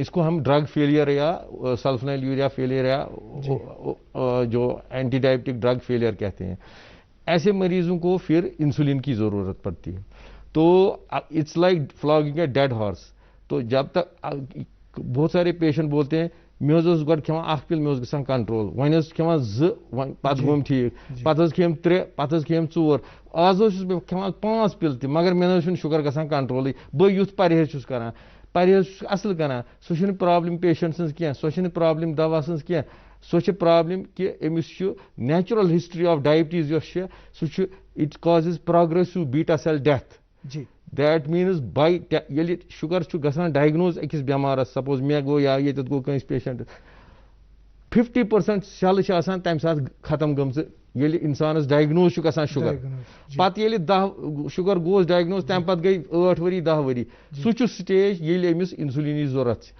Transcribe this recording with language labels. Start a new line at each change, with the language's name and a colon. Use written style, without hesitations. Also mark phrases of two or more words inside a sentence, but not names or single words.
Urdu: اس کو ہم
English: drug failure
Urdu: یا
English: sulfonylurea failure
Urdu: یا جو
English: anti-diabetic drug failure
Urdu: کہتے ہیں. ایسے مریضوں کو پھر انسولین کی ضرورت پڑتی ہے.
English: تو it's like flogging a dead horse.
Urdu: تو جب تک بہت سارے پیشنٹ بولتے ہیں
Kashmiri: مے گۄڈٕ کھٮ۪وان 1 پِل مے گژھان کنٹرول, وۄنۍ کھٮ۪وان 2 پتہٕ گوٚم ٹھیٖک, پتہٕ کھٮ۪م 3 پتہٕ کھٮ۪م 4, آز چھُس بہٕ کھٮ۪وان 5 پِل تہِ مگر مےٚ چھُنہٕ شُگر گژھان کنٹرولٕے. بہٕ یُتھ پرہیز چھُس کران, پرہیز چھُس اصل کران, سُہ چھُنہٕ پرابلم پیشنٹ سٕنٛز کینٛہہ, سۄ چھنہٕ پرابلم دوا سٕنٛز کینٛہہ, سۄ چھِ پرابلم کہ أمِس چھُ
English: natural history of diabetes
Kashmiri: یۄس چھِ سُہ چھُ
English: it causes progressive beta cell death.
Kashmiri: جی
English: that means
Kashmiri: بائی ییٚلہِ شُگر چھُ گژھان ڈائگنوز أکِس بیمارس, سپوز مےٚ گوٚو یا ییٚتٮ۪تھ گوٚو کٲنٛسہِ پیشنٹ 50% سیلہٕ چھِ آسان تمہِ ساتہٕ ختم گٔمژٕ ییٚلہِ انسانس ڈائگنوز چھُ گژھان شُگر. پتہٕ ییٚلہِ 10 شُگر گوس ڈائگنوز تمہِ پتہٕ گٔے 8 ؤری 10 ؤری, سُہ چھُ سٹیج ییٚلہِ أمِس انسولینٕچ ضروٗرت چھِ.